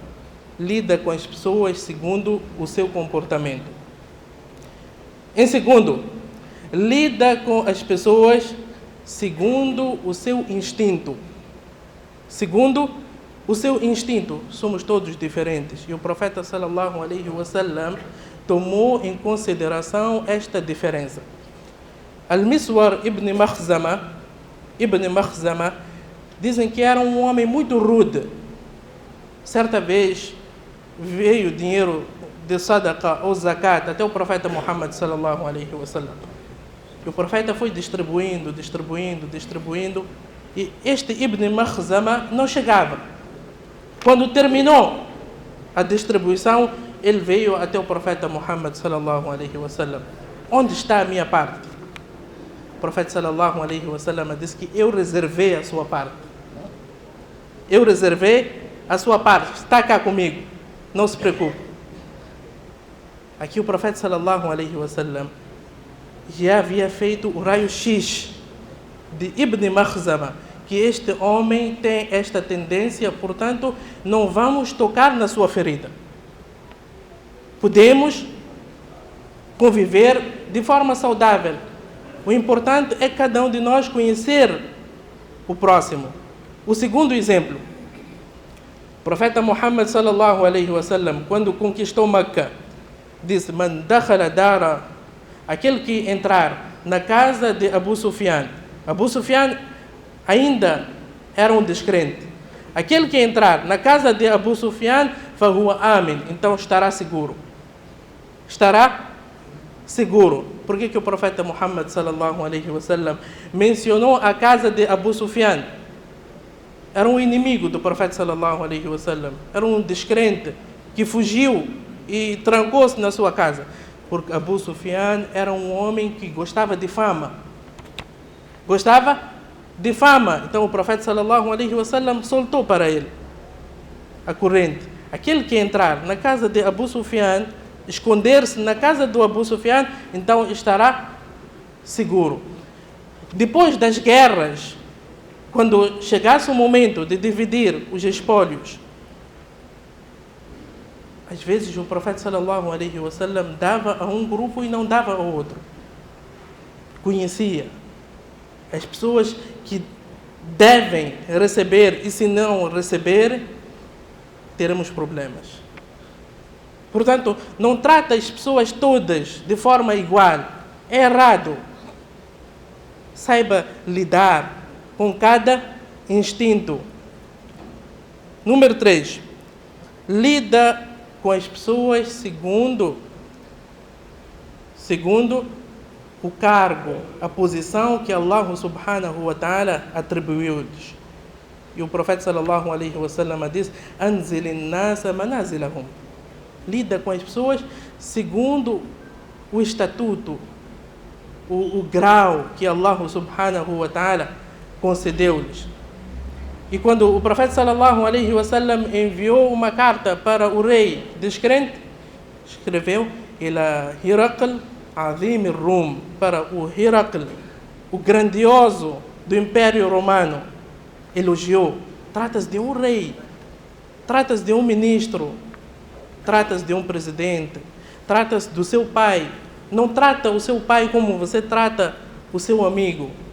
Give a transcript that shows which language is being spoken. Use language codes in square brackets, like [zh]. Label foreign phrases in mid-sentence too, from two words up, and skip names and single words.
[pt] Lida com as pessoas segundo o seu comportamento. Em segundo, lida com as pessoas segundo o seu instinto. Segundo o seu instinto. Somos todos diferentes. E o profeta [ar] صلى الله عليه وسلم [pt] tomou em consideração esta diferença. Al-Miswar ibn Makhzama, dizem que era um homem muito rude. Certa vez veio dinheiro de sadaqa ou zakat até o profeta Muhammad [ar] صلى الله عليه وسلم. [pt] E o profeta foi distribuindo, e este Ibn Makhzama não chegava. Quando terminou a distribuição, ele veio até o profeta Muhammad [ar] صلى الله عليه وسلم. [pt] Onde está a minha parte? O profeta [ar] صلى الله عليه وسلم [pt] disse que eu reservei a sua parte. Eu reservei a sua parte. Está cá comigo. Não se preocupe. Aqui o profeta [ar] صلى الله عليه وسلم [pt] já havia feito o raio-x de Ibn Makhzama, que este homem tem esta tendência, portanto, não vamos tocar na sua ferida. Podemos conviver de forma saudável. O importante é cada um de nós conhecer o próximo. O segundo exemplo, o profeta Muhammad [ar] صلى الله عليه وسلم, [pt] quando conquistou Meca, disse: [ar] "من دخل دار", [pt] aquele que entrar na casa de Abu Sufyan. Abu Sufyan ainda era um descrente. Aquele que entrar na casa de Abu Sufyan, [ar] فهو آمن, [pt] então estará seguro. Estará seguro. Por que o profeta Muhammad [ar] صلى الله عليه وسلم [pt] mencionou a casa de Abu Sufyan? Era um inimigo do profeta [ar] صلى الله عليه وسلم. [pt] Era um descrente que fugiu e trancou-se na sua casa. Porque Abu Sufyan era um homem que gostava de fama. Gostava de fama. Então o profeta [ar] صلى الله عليه وسلم [pt] soltou para ele a corrente. Aquele que entrar na casa de Abu Sufyan, esconder-se na casa do Abu Sufyan, então estará seguro. Depois das guerras, quando chegasse o momento de dividir os espólios, às vezes o profeta [ar] صلى الله عليه وسلم [pt] dava a um grupo e não dava ao outro. Conhecia as pessoas que devem receber, e se não receber, teremos problemas. Portanto, não trata as pessoas todas de forma igual. É errado. Saiba lidar com cada instinto. Número 3. Lida com as pessoas segundo o cargo, a posição que Allah [ar] سبحانه وتعالى [pt] atribuiu-lhes. E o profeta [ar] صلى الله عليه وسلم [pt] diz: [ar] "أنزلوا الناس منازلهم". [pt] Lida com as pessoas segundo o estatuto, o grau que Allah [ar] سبحانه وتعالى [pt] concedeu-lhes. E quando o profeta [ar] صلى الله عليه وسلم [pt] enviou uma carta para o rei descrente, escreveu: [ar] "إلى هرقل عظيم الروم", [pt] para o Hiraql, o grandioso do Império Romano. Elogiou. Trata-se de um rei, trata-se de um ministro, trata-se de um presidente, trata-se do seu pai. Não trata o seu pai como você trata o seu amigo.